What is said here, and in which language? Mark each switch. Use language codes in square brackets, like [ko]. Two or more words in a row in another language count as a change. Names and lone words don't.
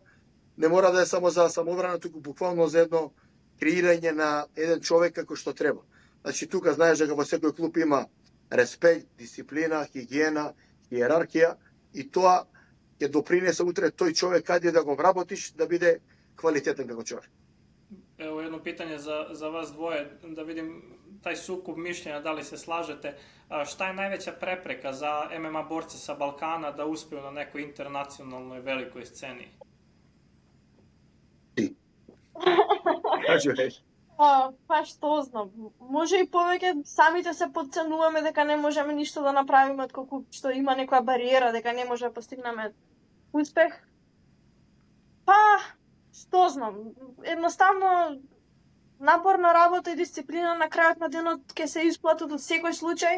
[mk] Не мора да е само за самоодбрана, туку буквално за едно креирање на еден човек како што треба. Значи тука знаеш дека во секој клуб има респект, дисциплина, хигиена, иерархија и тоа ќе допринесе утре тој човек каде да го вработиш да биде квалитетен како човек. [sr] Evo jedno pitanje za vas dvoje, da vidim taj sukob mišljenja, da li se slažete. Šta je najveća prepreka za MMA borce sa Balkana da uspeju na nekoj internacionalnoj velikoj sceni? [mk] Ти. Кажи, Па што знам, може и повеќе самите се подценуваме дека не можеме ништо да направиме отколку што има некоја бариера дека не може да постигнеме успех. Па, што знам, едноставно напорна работа и дисциплина на крајот на денот ќе се исплатат од секој случај.